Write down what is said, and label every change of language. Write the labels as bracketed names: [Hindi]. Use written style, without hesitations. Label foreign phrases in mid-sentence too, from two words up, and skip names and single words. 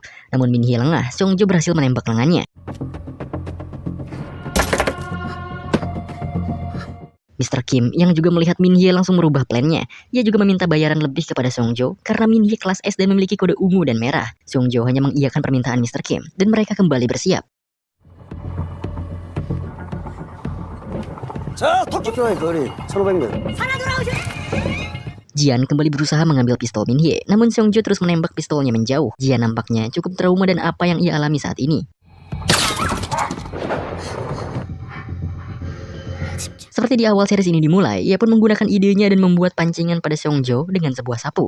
[Indonesian] Namun Min Hye lengah, Seongjo berhasil menembak lengannya. Mr. Kim yang juga melihat Min Hye langsung merubah plannya. Ia juga meminta bayaran lebih kepada Seongjo karena Min Hye kelas S dan memiliki kode ungu dan merah. Seongjo hanya mengiyakan permintaan Mr. Kim dan mereka kembali bersiap. [Korean] 자, 도쿄와의 거리 1,500m. [Indonesian] Jian kembali berusaha mengambil pistol Min Hye, namun Seongjo terus menembak pistolnya menjauh. Jian nampaknya cukup trauma dan apa yang ia alami saat ini. Seperti di awal series ini dimulai, ia pun menggunakan idenya dan membuat pancingan pada Seongjo dengan sebuah sapu.